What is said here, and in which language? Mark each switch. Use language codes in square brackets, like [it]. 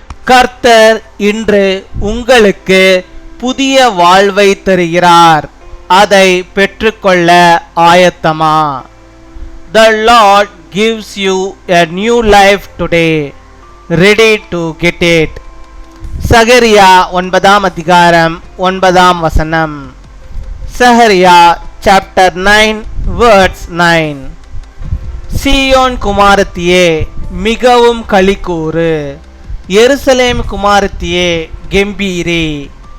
[ta] கர்த்தர் இன்று உங்களுக்கு புதிய வாழ்வை தருகிறார், அதை பெற்றுக்கொள்ள ஆயத்தமா? [en] The Lord gives you a new life today, ready to get it. [ta] சகரியா 9 அதிகாரம் 9 சகரியா [en] chapter 9 verse 9. [ta] சீயோன் குமாரத்தியே மிகவும் களிக்கூறு, எருசலேம் குமாரத்தியே கெம்பீரி.